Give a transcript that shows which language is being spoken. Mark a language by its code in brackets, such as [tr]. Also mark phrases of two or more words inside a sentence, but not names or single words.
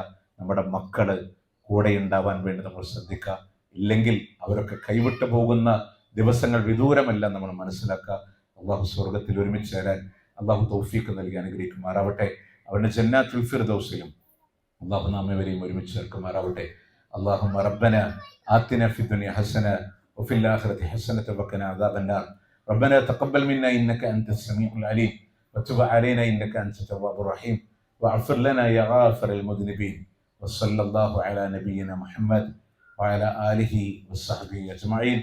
[ml] നമ്മുടെ മക്കള് കൂടെ ഉണ്ടാവാൻ വേണ്ടി നമ്മൾ ശ്രദ്ധിക്കുക. ഇല്ലെങ്കിൽ അവരൊക്കെ കൈവിട്ടു പോകുന്ന ദിവസങ്ങൾ വിദൂരമല്ല നമ്മൾ മനസ്സിലാക്കുക. അള്ളാഹു സ്വർഗത്തിൽ ഒരുമിച്ച് ചേരാൻ അള്ളാഹു തൗഫീഖ് നൽകി അനുഗ്രഹിക്കുമാറാവട്ടെ. അവരുടെ ജന്നാത്തുൽ ഫിർദൗസിലും അള്ളാഹു നാമേവരെയും ഒരുമിച്ച് ചേർക്കുമാറാവട്ടെ. [ar] اللهم ربنا آتنا في الدنيا حسنة وفي الآخرة حسنة وقنا عذاب النار. ربنا تقبل منا إنك أنت السميع العليم وتب علينا إنك أنت التواب الرحيم واغفر لنا يا غافر المذنبين. وصلى الله على نبينا محمد وعلى آله وصحبه أجمعين.